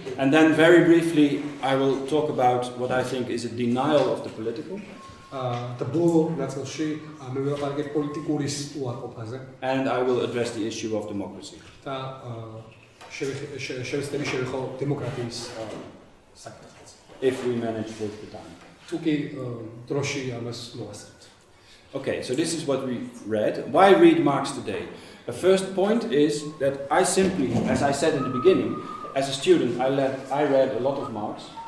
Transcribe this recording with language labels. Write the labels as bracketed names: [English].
[English] And then very briefly I will talk about what I think is a denial of the political. [Georgian] და ბოლო ნაწილში მე ვიყავ პოლიტიკური უარყოფაზე. [English] And I will address the issue of democracy. [Georgian] და შევეხო დემოკრატიის საკითხს. [English] If we manage with the time. [Georgian] თუ კი დროში ამას მოვასწრებთ. [English] Okay, so this is what we read. Why read Marx today? The first point is that I simply, as I said in the beginning, as a student I read a lot of Marx.